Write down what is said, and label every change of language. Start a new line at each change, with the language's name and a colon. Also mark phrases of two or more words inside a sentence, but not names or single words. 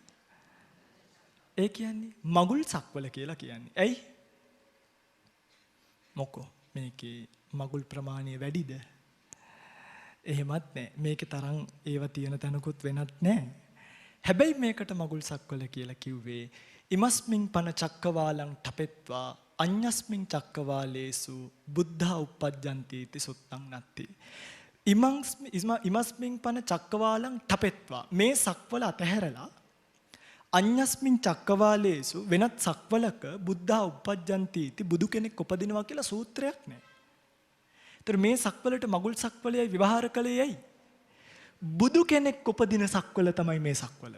Sinhala: ඒ කියන්නේ මගුල් සක්වල කියලා කියන්නේ. ඇයි? මොකෝ මේකේ මගුල් ප්‍රමාණය වැඩිද? එහෙමත් නැහැ. මේකේ තරම් ඒව තියෙන තැනකුත් වෙනත් නැහැ. හැබැයි මේකට මගුල් සක්වල කියලා කිව්වේ
Pali: ඉමස්මින් පන චක්කවාලං ඨපෙත්වා අඤ්ඤස්මින් චක්කවාලේසු බුද්ධා උප්පජ්ජන්ති इति සුත්තං නත්ති. ඉමස්මින් පන චක්කවාලං ඨපෙත්වා
Sinhala: මේ සක්වල අතහැරලා
Pali: අඤ්ඤස්මින් චක්කවාලේසු
Sinhala: වෙනත් සක්වලක
Pali: බුද්ධා උප්පජ්ජන්ති इति
Sinhala: බුදු කෙනෙක් උපදිනවා කියලා සූත්‍රයක් නැහැ. ඒතර මේ සක්වලට මගුල් සක්වලයි විවහාර කළේ ඇයි? බුදු කෙනෙක් උපදින සක්වල තමයි මේ සක්වල.